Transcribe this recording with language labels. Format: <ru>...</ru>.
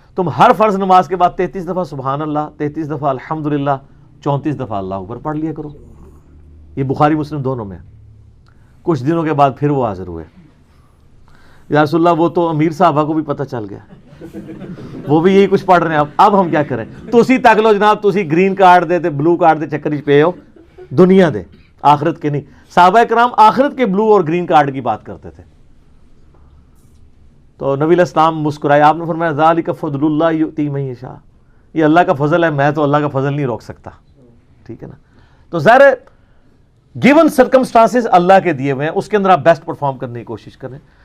<ur>تم ہر فرض نماز کے بعد 33 دفعہ سبحان اللہ، 33 دفعہ الحمدللہ، 34 دفعہ اللہ اکبر پڑھ لیا کرو. یہ بخاری مسلم دونوں میں. کچھ دنوں کے بعد پھر وہ حاضر ہوئے یا رسول اللہ وہ تو امیر صحابہ کو بھی پتہ چل گیا، وہ بھی یہی کچھ پڑھ رہے ہیں. اب ہم کیا کریں؟</ur> <pa>تسی تک لو جناب، تسی گرین کارڈ دے تے بلو کارڈ دے چکر وچ پے ہو، دنیا دے آخرت کے نہیں.</pa> <ur>صحابہ کرام آخرت کے بلو اور گرین کارڈ کی بات کرتے تھے. تو نبی علیہ السلام مسکرائے. آپ نے فرمایا</ur> <ar>ذالک فضل اللہ یؤتی من یشاء،</ar> <ur>یہ اللہ کا فضل ہے، میں تو اللہ کا فضل نہیں روک سکتا. ٹھیک ہے نا. تو ظاہر ہے گیون سرکمسٹانسز اللہ کے دیے ہوئے ہیں، اس کے اندر آپ بیسٹ پرفارم کرنے کی کوشش کریں.</ur>